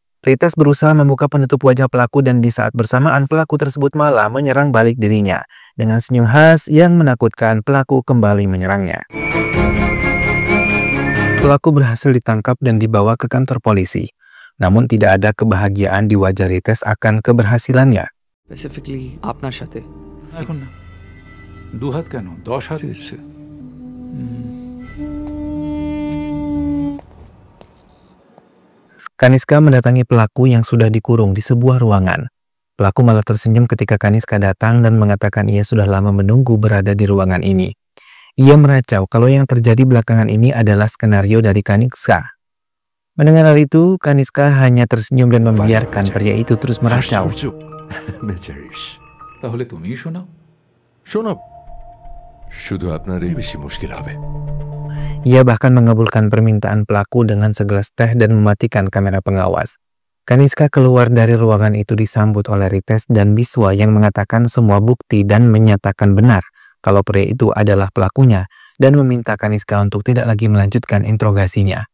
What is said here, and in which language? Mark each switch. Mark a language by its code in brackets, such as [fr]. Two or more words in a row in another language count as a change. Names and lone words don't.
[id] Rites berusaha membuka penutup wajah pelaku dan di saat bersamaan pelaku tersebut malah menyerang balik dirinya. Dengan senyum khas yang menakutkan, pelaku kembali menyerangnya. Pelaku berhasil ditangkap dan dibawa ke kantor polisi. Namun tidak ada kebahagiaan di wajah Rites akan keberhasilannya. [bn] স্পেসিফিকলি আপনার সাথে এখন না, 2 হাত কেন, 10 হাত ইচ্ছে। [id] Kaniska mendatangi pelaku yang sudah dikurung di sebuah ruangan. Pelaku malah tersenyum ketika Kaniska datang dan mengatakan ia sudah lama menunggu berada di ruangan ini. Ia meracau kalau yang terjadi belakangan ini adalah skenario dari Kaniska. Mendengar hal itu, Kaniska hanya tersenyum dan membiarkan pria itu terus meracau. [bn] তাহলে তুমিই শোনাও। শোনাব, শুধু আপনারই বেশি মুশকিল হবে। [id] Ia bahkan mengabulkan permintaan pelaku dengan segelas teh dan mematikan kamera pengawas. Kaniska keluar dari ruangan itu disambut oleh Rites dan Biswa yang mengatakan semua bukti dan menyatakan benar kalau pria itu adalah pelakunya dan meminta Kaniska untuk tidak lagi melanjutkan interogasinya.